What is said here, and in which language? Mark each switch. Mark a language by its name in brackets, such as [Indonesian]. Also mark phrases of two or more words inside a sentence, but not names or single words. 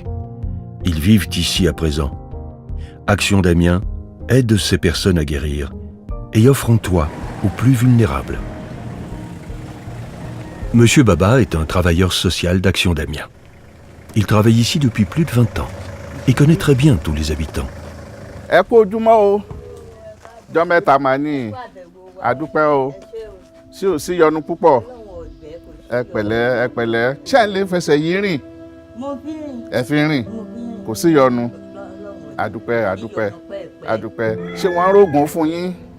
[French] Ils vivent ici à présent. Action d'Amiens aide ces personnes à guérir et offre un toit aux plus vulnérables. Monsieur Baba est un travailleur social d'Action d'Amiens. Il travaille ici depuis plus de 20 ans et connaît très bien tous les habitants. [Yoruba] Ẹ kú ojúmọ́ o, jọ́ mẹ́ta mà ní, àdúpẹ́ o, sí ò sí yọnu púpọ̀. Ẹ pẹ̀lẹ́, ṣé ẹ lè fẹsẹ̀ yìí rìn? Ẹ fi rìn, kò sí yọnu. Àdúpẹ́. Ṣé wọ́n rògùn fún yín?